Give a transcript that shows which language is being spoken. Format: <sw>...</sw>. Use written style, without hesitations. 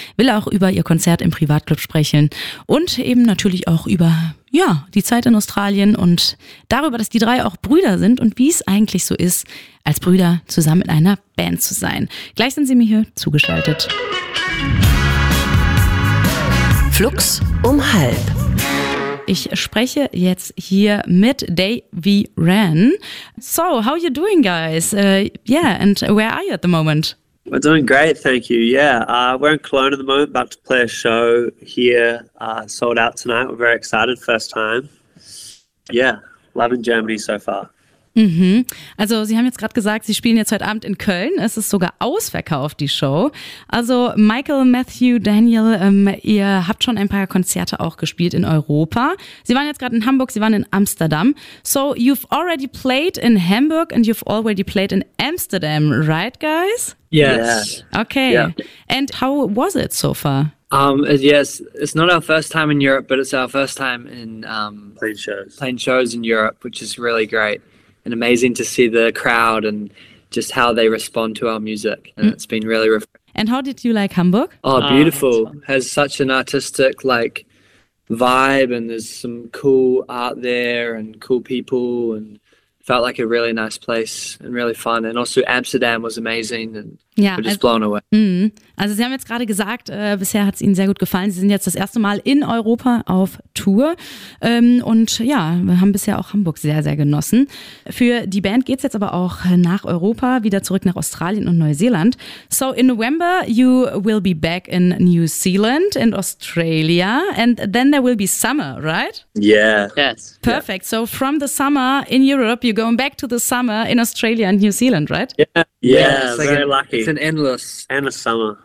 <de>Will auch über Ihr Konzert im Privatclub sprechen und eben natürlich auch über die Zeit in Australien und darüber, dass die drei auch Brüder sind und wie es eigentlich so ist, als Brüder zusammen in einer Band zu sein. Gleich sind sie mir hier zugeschaltet. Flux um halb. Ich spreche jetzt hier mit They We Ran.</de> <en>So, how are you doing, guys? And where are you at the moment? We're doing great, thank you. We're in Cologne at the moment, about to play a show here. Sold out tonight. We're very excited, first time. Yeah, loving Germany so far. Mhm.</en> <de>Also, Sie haben jetzt gerade gesagt, Sie spielen jetzt heute Abend in Köln. Es ist sogar ausverkauft, die Show. Also, Michael, Matthew, Daniel, ihr habt schon ein paar Konzerte auch gespielt in Europa. Sie waren jetzt gerade in Hamburg, Sie waren in Amsterdam.</de> <en>So, you've already played in Hamburg and you've already played in Amsterdam, right, guys? Yes. Okay. Yeah. And how was it so far? Yes, it's not our first time in Europe, but it's our first time in playing shows in Europe, which is really great. And amazing to see the crowd and just how they respond to our music. And it's been really refreshing. And how did you like Hamburg? Oh, beautiful. Has such an artistic like vibe, and there's some cool art there and cool people, and felt like a really nice place and really fun. And also Amsterdam was amazing and we're just blown away.</en> <de>Also Sie haben jetzt gerade gesagt, bisher hat es Ihnen sehr gut gefallen. Sie sind jetzt das erste Mal in Europa auf Tour und wir haben bisher auch Hamburg sehr, sehr genossen. Für die Band geht es jetzt aber auch nach Europa, wieder zurück nach Australien und Neuseeland.</de> <en>So in November you will be back in New Zealand and Australia and then there will be summer, right? Yeah. Yes. Perfect. Yeah. So from the summer in Europe you're going back to the summer in Australia and New Zealand, right? Yeah, very lucky. It's an endless summer.</en>